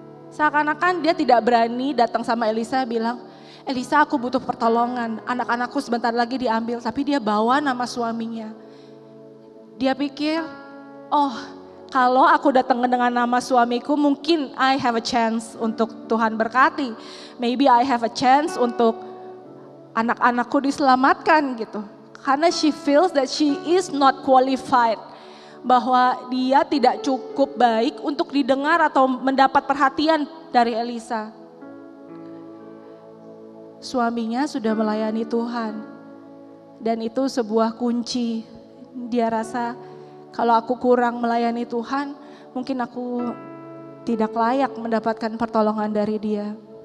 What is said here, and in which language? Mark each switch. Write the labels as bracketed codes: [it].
[id] Seakan-akan dia tidak berani datang sama Elisa bilang, Elisa, aku butuh pertolongan, anak-anakku sebentar lagi diambil, tapi dia bawa nama suaminya. Dia pikir, oh kalau aku datang dengan nama suamiku mungkin [en] I have a chance [id] untuk Tuhan berkati. [en] Maybe I have a chance [id] untuk anak-anakku diselamatkan gitu. Karena [en] she feels that she is not qualified. [id] Bahwa dia tidak cukup baik untuk didengar atau mendapat perhatian dari Elisa. Suaminya sudah melayani Tuhan. Dan itu sebuah kunci. Dia rasa kalau aku kurang melayani Tuhan, mungkin aku tidak layak mendapatkan pertolongan dari dia.